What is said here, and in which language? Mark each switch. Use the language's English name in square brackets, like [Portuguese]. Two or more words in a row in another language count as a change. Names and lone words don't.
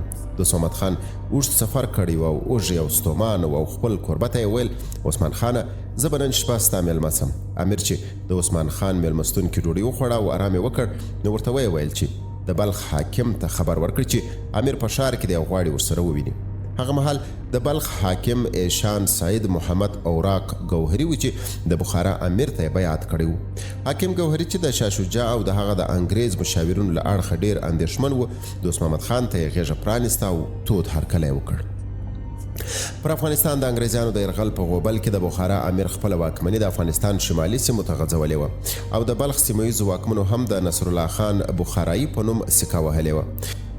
[Pashto] دوست محمد خان اوږد سفر کړی و او اوږې او ستومان او خپل کوربه ته یې ویل: عثمان خانه، زه به نن شپه ستا مېلمه سم. امیر چې د عثمان خان مېلمستون کې ډوډۍ وخوړه او ارام یې وکړ نو ورته ویې ویل چې د بلخ حاکم ته خبر ورکړي چې امیر په ښار کې دی او غواړي ورسره وویني. هغه مهال د بلخ حاکم ایشان سعید محمد اوراق گوهري و چې د بخارا امیر ته بیعت کړی و. حاکم گوهري چې د شاه شجاع او د هغه د انګریز مشاورینو له اړخه ډیر اندېښمن و، دوست محمد خان ته یې غېږه پرانیسته او تود هرکلی وکړ. پر افغانستان د انګرزیانو د یرغل په غوبل کې د بخارا امیر خپله واکمني د افغانستان شمالي سیمو ته غځولې وه او د بلخ سیمه ییزو واکمنو هم د نصرالله خان بخارایي په نوم سکه وهلې وه.